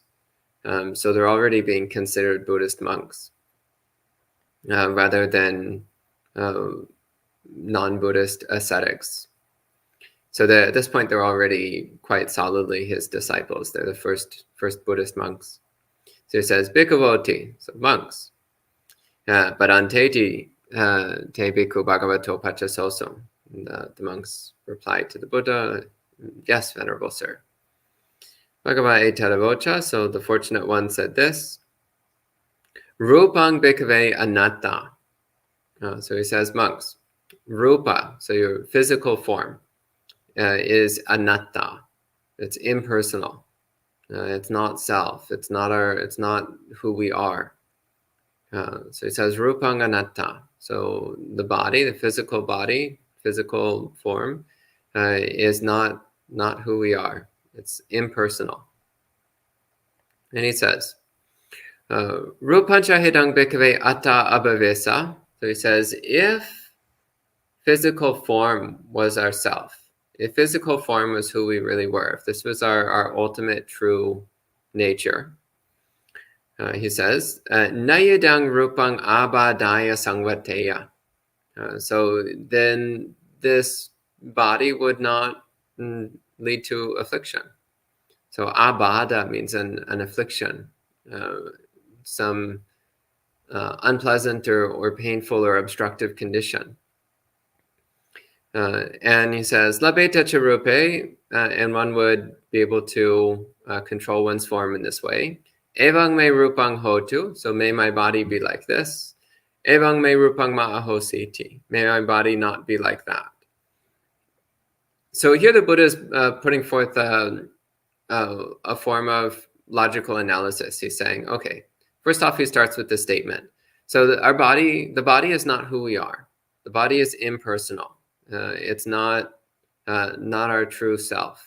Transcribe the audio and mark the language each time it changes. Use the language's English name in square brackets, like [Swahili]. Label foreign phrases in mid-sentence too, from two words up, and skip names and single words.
[English] So they're already being considered Buddhist monks rather than non-Buddhist ascetics. So at this point, they're already quite solidly his disciples. They're the first Buddhist monks. So he says, Bhikkhuvoti, so monks. [Pali] Paranteti te bhikkhu bhagavato pachasoso. [English] The monks replied to the Buddha, yes, Venerable Sir. [Pali] Bhagava Etadavocha, [English] so the fortunate one said this. [Pali] Rupang bhikkhave anatta. [English] So he says, monks, rupa, so your physical form, is anatta. It's impersonal. It's not self. It's not who we are. So he says, [Pali] rupang anatta. [English] So the body, the physical body, physical form, is not who we are. It's impersonal. And he says, [Pali] rupancha hidang bhikkhave atta abhavesa. [English] So he says, if physical form was ourself, if physical form was who we really were, if this was our ultimate true nature, he says, [Pali] nayadang rupang abadaya sangvateya. [English] So then this body would not lead to affliction. So abada means an affliction, some unpleasant or painful or obstructive condition. And he says, [Pali] labeta charupe, [English] and one would be able to control one's form in this way. [Pali] Evang me rupang hotu, [English] so may my body be like this. [Pali] Evang me rupang ma'ahositi, [English] may my body not be like that. So here the Buddha is putting forth a form of logical analysis. He's saying, okay, first off, he starts with this statement. So the body is not who we are. The body is impersonal. It's not our true self.